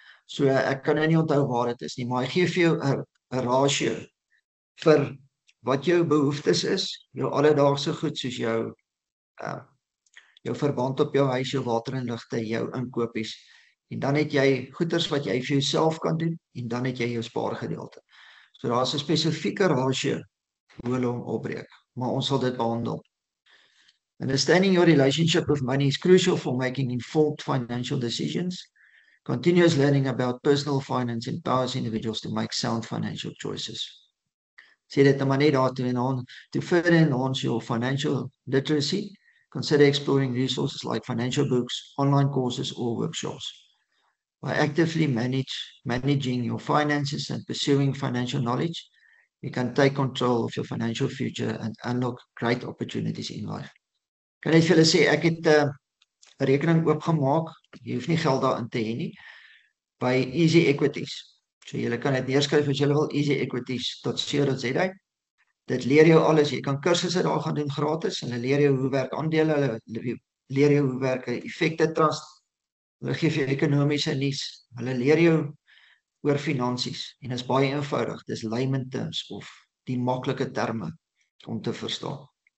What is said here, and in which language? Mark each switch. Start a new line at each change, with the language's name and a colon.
Afrikaans: So ek kan nou nie onthou waar dit is nie, maar hy gee vir jou 'n ratio vir wat jou behoeftes is, jou alledaagse goed soos jou verband op jou huis, jou water en ligte, jou inkopies En dan het jy goeders wat jy vir jouself kan doen en dan het jy jou spaargedeelte. So daar's 'n spesifieke ratio hoe hulle hom opbreek, maar ons sal dit behandel.
English: Understanding your relationship with money is crucial for making informed financial decisions. Continuous learning about personal finance empowers individuals to make sound financial choices.
Afrikaans: Sê dit maar net daartoe
English: to further enhance your financial literacy, consider exploring resources like financial books, online courses or workshops. By actively managing your finances and pursuing financial knowledge, you can take control of your financial future and unlock great opportunities in life.
Afrikaans: Kan net vir julle sê, ek het 'n rekening oopgemaak, jy hoef nie geld daarin te hê nie, by Easy Equities. So julle kan dit neerskryf as julle wil, easyequities.co.za. Dit leer jou alles, jy kan kursusse daar gaan doen gratis, en hulle leer jou hoe werk aandele, hulle leer jou hoe werk 'n effekte trust, hulle gee vir jou ekonomiese nuus, hulle leer jou oor finansies, en is baie eenvoudig, dis layman terms, of die maklike terme om te verstaan.